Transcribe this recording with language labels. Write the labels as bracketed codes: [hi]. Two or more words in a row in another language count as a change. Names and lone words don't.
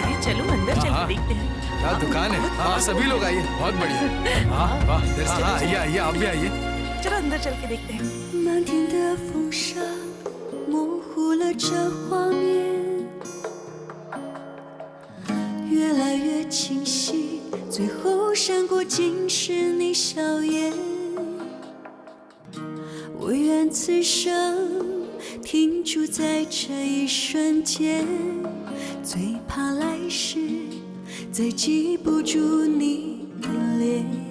[hi] चलिए चलो अंदर हाँ, चल हाँ। के देखते हैं। क्या दुकान है। हाँ सभी लोग आइए, बहुत बढ़िया। हाँ वाह, हाँ आइए आइए, आप भी आइए। चलो अंदर चल के देखते हैं। [zh] 漫天的风沙模糊了这画面，越来越清晰，最后闪过竟是你笑颜。我愿此生停驻在这一瞬间，最怕来世再记不住你的脸。